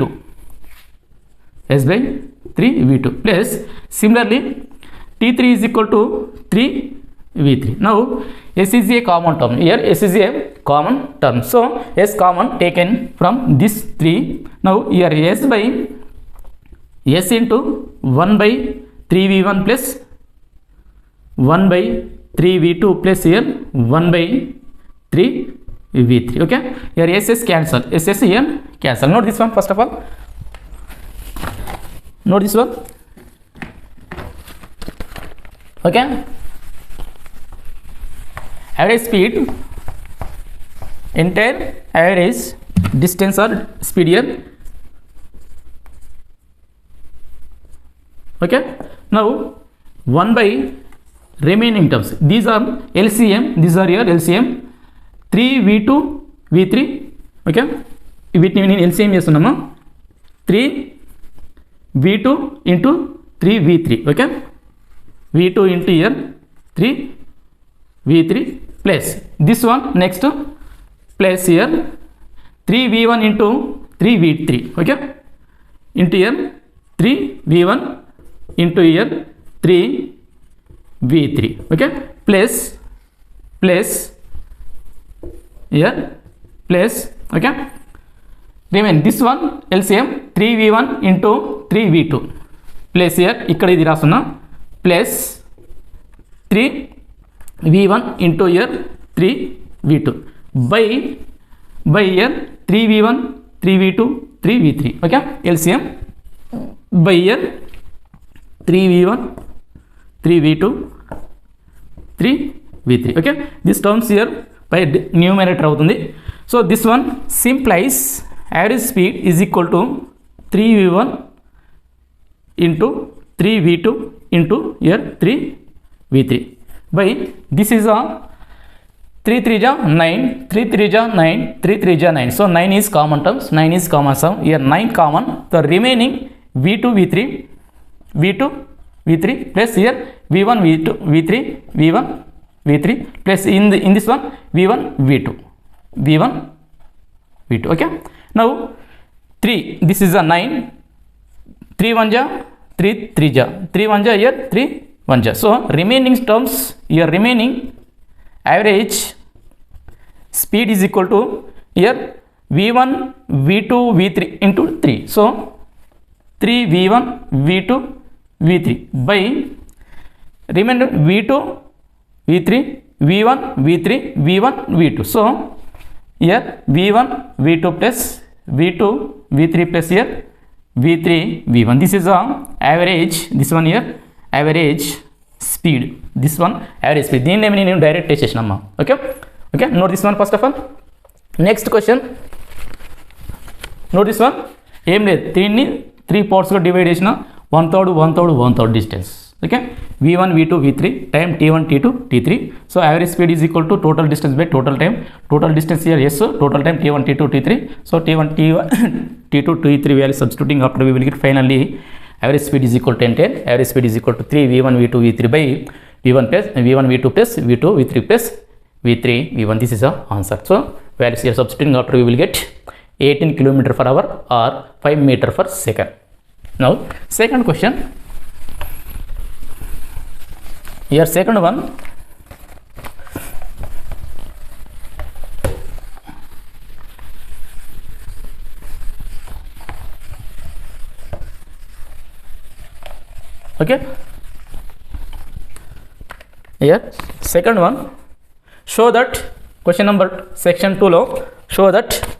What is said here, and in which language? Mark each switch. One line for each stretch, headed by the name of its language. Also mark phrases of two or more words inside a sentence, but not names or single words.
English: S by 3 V2 plus similarly T3 is equal to 3 V3. Now S is a common term. Here S is a common term. So S common taken from this 3. Now here S by S into 1 by 3 V1 plus 1 by 3 V2 plus here 1 by 3 V3. Okay. Here SS cancel. SS here cancel. Note this one first of all. Note this one. Okay. Average speed, entire average distance or speed here. Okay. Now 1 by remaining terms. These are LCM. These are your LCM. 3 V2 V3. Okay.
Telugu: వీటిని నేను LCM చేస్తున్నామా 3 V2 into 3 V3. Okay.
English: V2 into here 3 V3 plus this one next plus here 3 V1 into 3 V3. Okay. Into here 3 V1 into here 3 V3. Okay. Plus here plus okay. Remain this one LCM 3 V1 into 3 V2 plus here
Telugu: ఇక్కడ ఇది రాసున
English: plus 3 V1 into here 3 V2 by here 3 V1 3 V2 3 V3. Okay. LCM by here 3 V1 3 V2 3 V3. Okay. This terms here by numerator avutundi. So this one simplifies average speed is equal to 3 V1 into 3 V2 into here 3 V3 by this is a 3 3 ja 9 3 3 ja 9 3 3 ja 9. So 9 is common terms, 9 is common sum. Here 9 common, the remaining V2 V3 V2 V3 plus here V1 V2 V3 V1 V3 plus in this one V1 V2 V1 V2. Okay. Now 3 this is a 9 3 1 ja 3 3 ja 3 1 ja here 3 1 ja. So remaining terms here remaining average speed is equal to here v1 v2 v3 into 3. So 3 v1 v2 v3 by remainder v2 v3 v1 v3 v1 v2. So here v1 v2 plus v2 v3 plus here v3 v1. This is a average, this one here average speed, this one average speed.
Telugu: దీన్ని నేను డైరెక్ట్ చేసేసినమ్మా.
English: okay okay, note this one first of all. next question, note this one.
Telugu: ఏం లేదు, దీన్ని 3 పార్ట్స్గా డివైడ్ చేసిన 1/3 డిస్టెన్స్.
English: ఓకే, v1 v2 v3 time t1 t2 t3. so average speed is equal to total distance by total time. total distance here S, total time t1 t2 t3. సో t1 t2 t3 value substituting after we will get finally average speed is equal to 10. Average speed is equal to 3 v1 v2 v3 by v1 v2 plus v2 v3 plus v3 v1. This is the answer. So values here substituting after we will get 18 km/h or 5 m/s. Now second question. Here second one, okay, here second one, show that question number section 2 lo show that